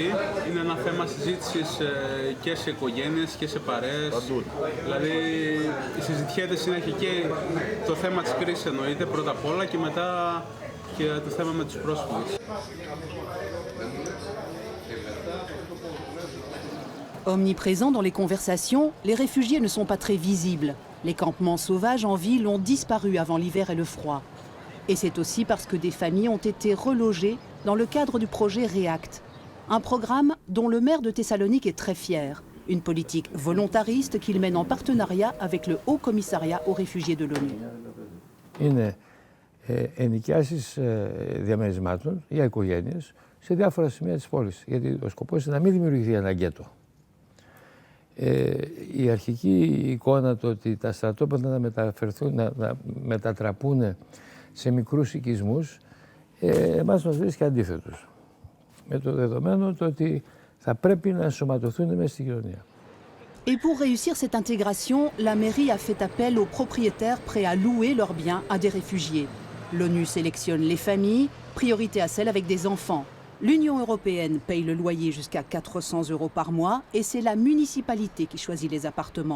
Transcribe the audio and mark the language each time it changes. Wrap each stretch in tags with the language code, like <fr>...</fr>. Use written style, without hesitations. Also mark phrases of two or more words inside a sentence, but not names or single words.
<el>Είναι ένα θέμα συζήτησης και σε οικογένειες και σε παρέες. Δηλαδή συζητιέται συνέχεια και το θέμα της κρίσης εννοείται πρώτα απ' όλα και μετά και το θέμα με τους πρόσφυγες.</el> <fr>Omniprésents dans les conversations, les réfugiés ne sont pas très visibles. Les campements sauvages en ville ont disparu avant l'hiver et le froid. Et c'est aussi parce que des familles ont été relogées dans le cadre du projet REACT, un programme dont le maire de Thessalonique est très fier. Une politique volontariste qu'il mène en partenariat avec le Haut Commissariat aux réfugiés de l'ONU.</fr> <el>Είναι ενοικιάσεις διαμερισμάτων για οικογένειες σε διάφορα σημεία της πόλης. Γιατί ο σκοπός είναι να μην δημιουργηθεί ένα γκέτο. Η αρχική εικόνα το ότι τα στρατόπεδα να μετατραπούν σε μικρούς οικισμούς, εμάς μας βρίσκει αντίθετος. Με το δεδομένο το ότι θα πρέπει να ενσωματωθούν μέσα στη κοινωνία.</el> <fr>Et pour réussir cette intégration, la mairie a fait appel aux propriétaires prêts à louer leurs biens à des réfugiés. L'ONU sélectionne les familles, priorité à celles avec des enfants. L'Union européenne paye le loyer jusqu'à 400 € par mois et c'est la municipalité qui choisit les appartements.</fr>